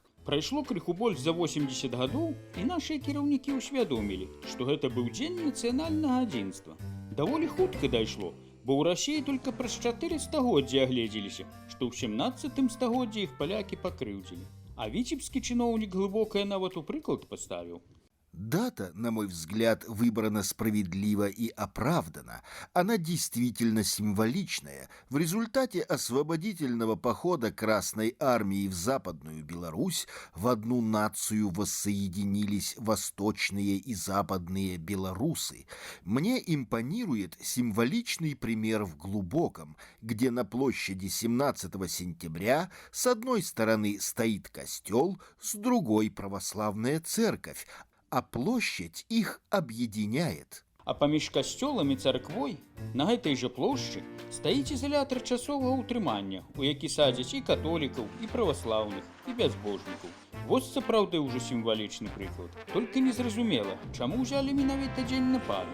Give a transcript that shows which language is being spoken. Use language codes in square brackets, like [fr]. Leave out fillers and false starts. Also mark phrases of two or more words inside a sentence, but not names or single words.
[be] Прайшло крыху больш за 80 гадоў, і нашыя кіраўнікі ўсвядомілі, што гэта быў дзень нацыянальнага адзінства. Даволі хутка дайшло, бо ў Расіі толькі праз 4 стагоддзі агледзеліся, што ў 17 стагоддзі іх палякі пакрыўдзілі. А віцебскі чыноўнік глыбокае нават у прыклад паставіў. [ru] Дата, на мой взгляд, выбрана справедливо и оправдана. Она действительно символичная. В результате освободительного похода Красной Армии в Западную Беларусь в одну нацию воссоединились восточные и западные белорусы. Мне импонирует символичный пример в Глубоком, где на площади 17 сентября с одной стороны стоит костел, с другой православная церковь, а площадь их объединяет. [be] А паміж касцёлам і царквой на гэтай жа плошчы стаіць ізалятар часовага ўтрымання, у які садзяць і католікаў, і праваслаўных, і бязбожнікаў. Вось сапраўды ўжо сімвалічны прыклад. Толькі незразумела, чаму ўзялі менавіта дзень нападу.